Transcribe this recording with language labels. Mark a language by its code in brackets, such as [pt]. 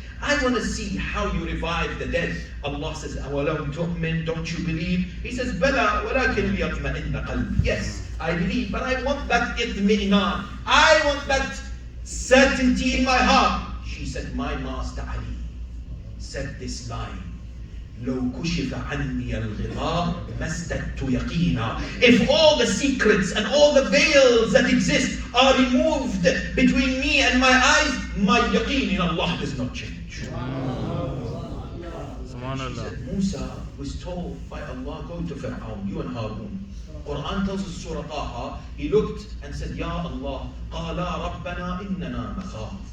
[en] I want to see how you revive the dead. Allah says, [ar] awalam tu'min, [en] don't you believe? He says, [ar] bala, walakin liyatma'inna qalbi. [en] Yes, I believe, but I want that itmi'inan. I want that certainty in my heart. She said, my master Ali said this line. [ar] لو كشف عني الغطاء ما ازددت يقينا. [en] If all the secrets and all the veils that exist are removed between me and my eyes, my yaqeen in Allah does not change. Subhanallah. Musa was told by Allah, go to Fir'aun, you and Harun. Quran tells us Surah Taha, he looked and said, Ya Allah, [ar] قَالَا رَبَّنَا إِنَّنَا نَخَافُ.